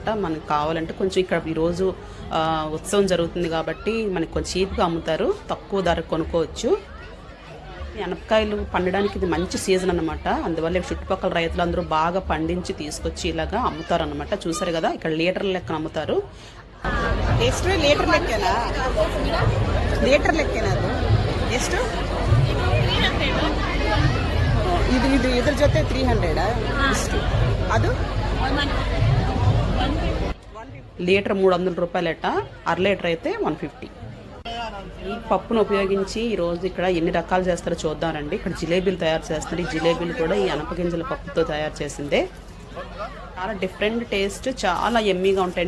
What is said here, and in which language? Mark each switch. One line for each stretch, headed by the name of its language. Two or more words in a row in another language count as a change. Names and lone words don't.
Telugu: మనకు కావాలంటే కొంచెం ఇక్కడ ఈరోజు ఉత్సవం జరుగుతుంది కాబట్టి మనకి కొంచెం చీప్గా అమ్ముతారు, తక్కువ ధరకు కొనుక్కోవచ్చు. ఈ అనపకాయలు పండడానికి ఇది మంచి సీజన్ అనమాట. అందువల్ల చుట్టుపక్కల రైతులందరూ బాగా పండించి తీసుకొచ్చి ఇలాగా అమ్ముతారనమాట. చూసారు కదా, ఇక్కడ లీటర్ లెక్కన అమ్ముతారు. ಎಷ್ಟು లీటర్ లెక్కనా?
Kannada: ಎಷ್ಟು? ಇದು ಇದ್ರ ಜೊತೆ 300 ಇಷ್ಟು.
Telugu: ಅದು లీటర్ 300 రూపాయలట, అర లీటర్ అయితే 150. ఈ పప్పును ఉపయోగించి ఈరోజు ఇక్కడ ఎన్ని రకాలు చేస్తారో చూద్దామండి. ఇక్కడ జిలేబీలు తయారు చేస్తున్నారు. ఈ జిలేబీలు కూడా ఈ అనపగింజల పప్పుతో తయారు చేసిందే. చాలా
English: different taste,
Telugu: చాలా ఎమ్మీగా ఉంటాయండి.